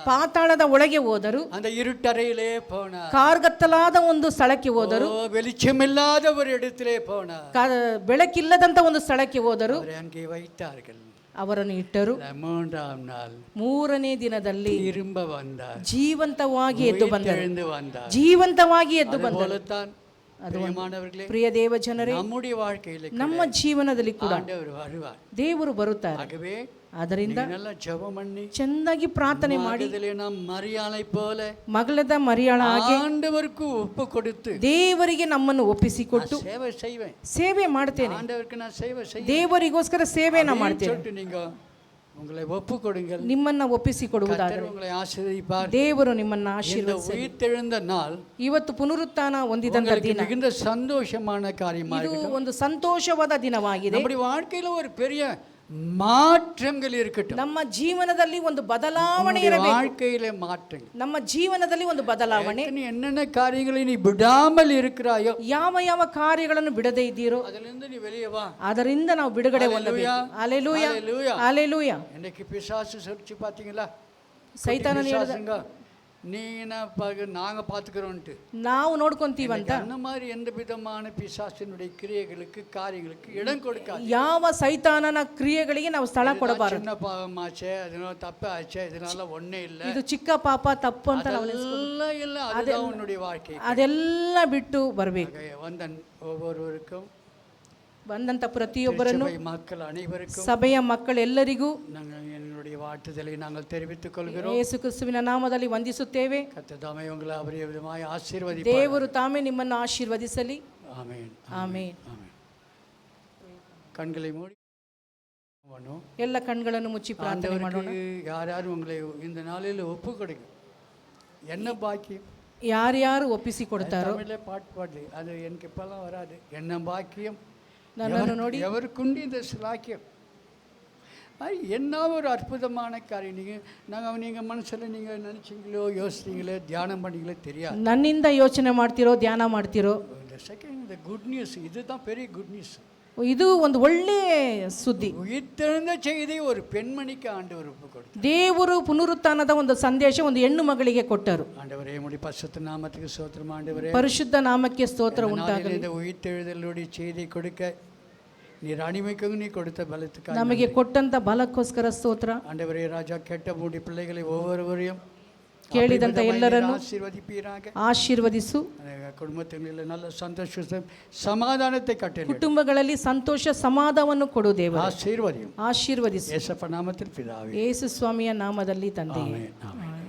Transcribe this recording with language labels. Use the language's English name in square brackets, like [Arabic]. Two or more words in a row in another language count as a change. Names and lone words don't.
[Kannada] ಪಾತಾಳದ ಒಳಗೆ ಹೋದರು. [Tamil] அந்த இருட்டறையிலே போனார். [Kannada] ಕಾರ್ಗತ್ತಲಾದ ಒಂದು ಸ್ಥಳಕ್ಕೆ ಹೋದರು. [Tamil] வெளிச்சமில்லாத ஒரு இடத்திலே போனார். [Kannada] ಬೆಳಕಿಲ್ಲದಂತ ಒಂದು ಸ್ಥಳಕ್ಕೆ ಹೋದರು. [Tamil] அவரை அங்கே வைத்தார்கள். [Kannada] ಅವರನ್ನು ಇಟ್ಟರು. [Tamil] மூன்றாம் நாள் [Kannada] ಮೂರನೇ ದಿನದಲ್ಲಿ [Tamil] திரும்ப வந்தார். [Kannada] ಜೀವಂತವಾಗಿ ಎದ್ದು ಬಂದರು. [Tamil] எழுந்து வந்தார். [Kannada] ಜೀವಂತವಾಗಿ ಎದ್ದು ಬಂದರು. [Tamil] போலத்தான் பிரியமானவர்களே, [Kannada] ಪ್ರಿಯ ದೇವ ಜನರೇ, [Tamil] நம்முடைய வாழ்க்கையில [Kannada] ನಮ್ಮ ಜೀವನದಲ್ಲಿ ಕೂಡ [Tamil] ஆண்டவர் வருவார். [Kannada] ದೇವರು ಬರುತ್ತಾರೆ. [Tamil] ஆகவே [Kannada] ಆದ್ದರಿಂದ [Tamil] நல்லா ஜெபம் பண்ணி [Kannada] ಚೆನ್ನಾಗಿ ಪ್ರಾರ್ಥನೆ ಮಾಡಿ [Tamil] மகதிலே நாம் மரியாளை போல [Kannada] ಮಗಳದ ಮರಿಯಾಳ ಹಾಗೆ [Tamil] ஆண்டவருக்கு ஒப்பு கொடுத்து [Kannada] ದೇವರಿಗೆ ನಮ್ಮನ್ನು ಒಪ್ಪಿಸಿಕೊಟ್ಟು [Tamil] சேவை செய்வேன். [Kannada] ಸೇವೆ ಮಾಡ್ತೇನೆ. [Tamil] ஆண்டவருக்கு நான் சேவை செய்வேன். [Kannada] ದೇವರಿಗೋಸ್ಕರ ಸೇವೆನ ಮಾಡ್ತೇನೆ. [Tamil] சொல்லிட்டு நீங்க உங்களை ஒப்பு கொடுங்கள். [Kannada] ನಿಮ್ಮನ್ನ ಒಪ್ಪಿಸಿಕೊಡುವುದಾದರೆ [Tamil] உங்களை ஆசீர்வதிப்பார். [Kannada] ದೇವರು ನಿಮ್ಮನ್ನ [Tamil] இந்த [Kannada] ಆಶೀರ್ವದಿಸಲಿ. [Tamil] உயிர்த்தெழுந்த நாள் [Kannada] ಇವತ್ತು ಪುನರುತ್ಥಾನ ಹೊಂದಿದಂತ [Tamil] உங்களுக்கு [Kannada] ದಿನ. [Tamil] மிகுந்த சந்தோஷமான காரியமா [Kannada] ಇದು [Tamil] இருக்கட்டும். [Kannada] ಒಂದು ಸಂತೋಷವಾದ ದಿನವಾಗಿದೆ. [Tamil] நம்முடைய வாழ்க்கையில ஒரு பெரிய மாற்றங்கள் இருக்கட்டும். [Kannada] ನಮ್ಮ ಜೀವನದಲ್ಲಿ ಒಂದು ಬದಲಾವಣೆ ಇರಬೇಕು. [Tamil] வாழ்க்கையில மாற்றங்கள். [Kannada] ನಮ್ಮ ಜೀವನದಲ್ಲಿ ಒಂದು ಬದಲಾವಣೆ. [Tamil] நீ என்னென்ன காரியங்களை நீ விடாமல் இருக்கிறாயோ, [Kannada] ಯಾವ ಯಾವ ಕಾರ್ಯಗಳನ್ನು ಬಿಡದೇ ಇದ್ದೀರೋ [Tamil] அதிலிருந்து நீ வெளியே வா. [Kannada] ಅದರಿಂದ ನಾವು ಬಿಡುಗಡೆ ಹೊಂದಬೇಕು. ಹಲ್ಲೆಲೂಯಾ. ಹಲ್ಲೆಲೂಯಾ. [Tamil] இன்னைக்கு பிசாசு சொல்லிச்சு பாத்தீங்களா? [Kannada] ಸೈತಾನನು ಹೇಳಿದ, [Tamil] நாங்க பாத்துக்கிறோம்ட்டு [Kannada] ನಾವು ನೋಡ್ಕೊಂತೀವಂತ. [Tamil] அந்த மாதிரி எந்த விதமான பிசாசினுடைய கிரியைகளுக்கு காரியங்களுக்கு இடம் கொடுக்காது. [Kannada] ಯಾವ ಸೈತಾನನ ಕ್ರಿಯೆಗಳಿಗೆ ನಾವು ಸ್ಥಳ ಕೊಡಬಾರದು. [Tamil] சின்ன பாவமாச்சே, அதனால தப்பு ஆச்சே, இதனால ஒண்ணே இல்ல, [Kannada] ಇದು ಚಿಕ್ಕ ಪಾಪ ತಪ್ಪು ಅಂತ ನಾವು [Tamil] இல்ல, அதுதான் உன்னுடைய வாழ்க்கை. [Kannada] ಅದೆಲ್ಲ ಬಿಟ್ಟು ಬರಬೇಕು. [Tamil] வந்த ஒவ்வொருவருக்கும், [Kannada] ಬಂದಂತ ಪ್ರತಿಯೊಬ್ಬರನ್ನು, [Tamil] மக்கள் அனைவருக்கும், [Kannada] ಸಭೆಯ ಮಕ್ಕಳೆಲ್ಲರಿಗೂ [Tamil] என்னுடைய வாழ்த்துதலை நாங்கள் தெரிவித்துக் கொள்கிறோம். [Kannada] ಯೇಸು ಕ್ರಿಸ್ತುವಿನ ನಾಮದಲ್ಲಿ ವಂದಿಸುತ್ತೇವೆ. [Tamil] கர்த்தர் தாமே உங்களை அவரே விதமாய் ஆசீர்வதிப்பார். [Kannada] ದೇವರು ತಾಮೇ ನಿಮ್ಮನ್ನು ಆಶೀರ್ವದಿಸಲಿ. [Tamil] ஆமென். [Kannada] ಆಮೆನ್. [Tamil] ஆமென். கண்களை மூடி [Kannada] ಎಲ್ಲ ಕಣ್ಗಳನ್ನು ಮುಚ್ಚಿ ಪ್ರಾರ್ಥನೆ ಮಾಡೋಣ. [Tamil] யாரும் உங்களை இந்த நாளில் ஒப்பு கொடுங்க. என்ன பாக்கியம். [Kannada] ಯಾರ್ಯಾರು ಒಪ್ಪಿಸಿ ಕೊಡ್ತಾರೋ, [Tamil] தமிழ்ல பாட்டு பாடு, அது எனக்கு இப்பெல்லாம் வராது. என்ன பாக்கியம், [Kannada] ನನ್ನನ್ನು ನೋಡಿ [Tamil] எவருக்குண்டு இந்த சிலாக்கியம். என்ன ஒரு அற்புதமான காரியம். நீங்கள் மனசில் நீங்கள் நினச்சிங்களோ, யோசிச்சிங்களோ, தியானம் பண்ணீங்களோ தெரியாது. [Kannada] ನನ್ನಿಂದ ಯೋಚನೆ ಮಾಡ್ತಿರೋ, ಧ್ಯಾನ ಮಾಡ್ತಿರೋ, [Tamil] இந்த செகண்ட் இந்த [English] good news, [Tamil] இதுதான் பெரிய [English] good news. [Kannada] ಇದು ಒಂದು ಒಳ್ಳೆ ಸುದ್ದಿ. [Tamil] உயிர்த்தெழுந்த செய்தி ஒரு பெண்மணிக்கு ஆண்டவர் ஒப்பு கொடுத்தார். [Kannada] ದೇವರು ಪುನರುತ್ಥಾನದ ಒಂದು ಸಂದೇಶ ಒಂದು ಹೆಣ್ಣು ಮಗಳಿಗೆ ಕೊಟ್ಟರು. [Tamil] ஆண்டவரே உம்முடைய பரிசுத்த நாமத்துக்கு ஸ்தோத்திரம். ஆண்டவரே [Kannada] ಪರಿಶುದ್ಧ ನಾಮಕ್ಕೆ ಸ್ತೋತ್ರ ಉಂಟಾಗಲಿ. [Tamil] இந்த உயிர்த்தெழுதலுடைய செய்தி கொடுக்க நீர் அடிமைக்கு நீ கொடுத்த பலத்துக்கு [Kannada] ನಮಗೆ ಕೊಟ್ಟಂತ ಬಲಕ್ಕೋಸ್ಕರ ಸ್ತೋತ್ರ. [Tamil] ஆண்டவரே ராஜா, கேட்ட மூடி பிள்ளைகளை ஒவ்வொருவரையும் [Kannada] ಕೇಳಿದಂತ ಎಲ್ಲರನ್ನು [Tamil] ஆசீர்வதிப்பீராக. [Kannada] ಆಶೀರ್ವದಿಸು. [Tamil] குடும்பத்தில் நல்ல சந்தோஷ சமாதானத்தை கட்டளை. [Kannada] ಕುಟುಂಬಗಳಲ್ಲಿ ಸಂತೋಷ ಸಮಾಧಾನವನ್ನು ಕೊಡು ದೇವರು. [Tamil] ஆசீர்வதியும். [Kannada] ಆಶೀರ್ವದಿಸು. [Tamil] இயேசப்ப நாமத்தில் பிதாவே. [Kannada] ಯೇಸು ಸ್ವಾಮಿಯ ನಾಮದಲ್ಲಿ ತಂದೆಯೇ. [Tamil] ஆமென்.